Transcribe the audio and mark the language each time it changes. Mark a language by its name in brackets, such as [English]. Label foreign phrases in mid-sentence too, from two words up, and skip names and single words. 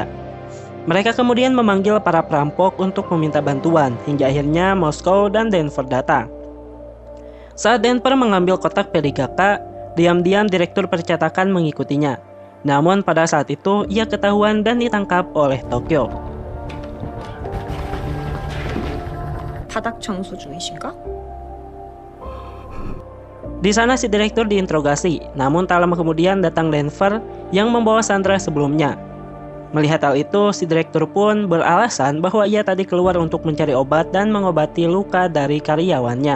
[Indonesian] Mereka kemudian memanggil para perampok untuk meminta bantuan, hingga akhirnya Moskow dan Denver datang. Saat Denver mengambil kotak PDKK, diam-diam direktur percetakan mengikutinya. Namun pada saat itu ia ketahuan dan ditangkap oleh Tokyo. [Korean] 바닥 청소 중이신가? [Indonesian] Di sana si direktur diinterogasi, namun tak lama kemudian datang Denver yang membawa sandera sebelumnya. Melihat hal itu, si direktur pun beralasan bahwa ia tadi keluar untuk mencari obat dan mengobati luka dari karyawannya.